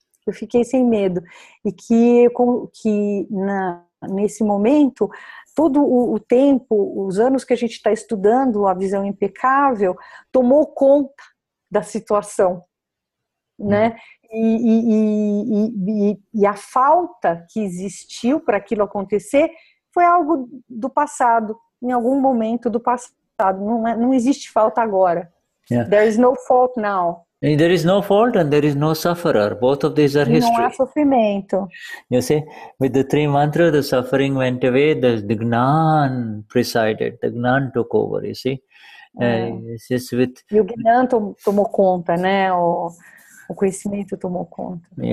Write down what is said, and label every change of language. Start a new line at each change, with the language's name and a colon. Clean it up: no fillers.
Portuguese: Eu fiquei sem medo, e que nesse momento, todo o tempo, os anos que a gente está estudando a visão impecável, tomou conta da situação, né? E a falta que existiu para aquilo acontecer foi algo do passado, em algum momento do passado. Não existe falta agora.
English: There is no fault now. And there is no fault and there is no sufferer. Both of these are history.
Portuguese: Não há sofrimento.
English: You see, with the three mantras, the suffering went away, the Gnan presided, the Gnan took over, you see.
Portuguese: E o Gnan tomou conta, né? O conhecimento tomou conta.